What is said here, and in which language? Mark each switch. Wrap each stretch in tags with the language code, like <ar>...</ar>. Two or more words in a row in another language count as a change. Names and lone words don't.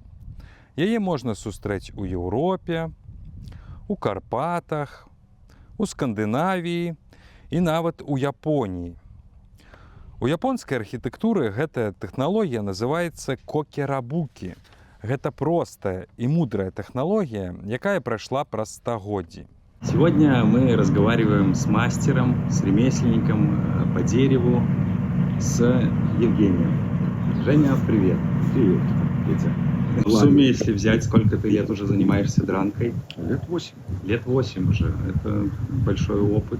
<be>Яе можна сустрэць у Еўропе, у Карпатах, у Скандынавіі і нават у Японіі. У японскай архітэктуры гэтая тэхналогія называецца кокерабукі. Гэта простая і мудрая тэхналогія, якая прайшла праз стагоддзі.</be> <ru>Сегодня мы разговариваем с мастером, с ремесленником по дереву, с Евгением. Женя, привет. Привет, Петя. В сумме, если взять, сколько ты лет уже занимаешься дранкой? Лет 8. Лет 8 уже. Это большой опыт.</ru>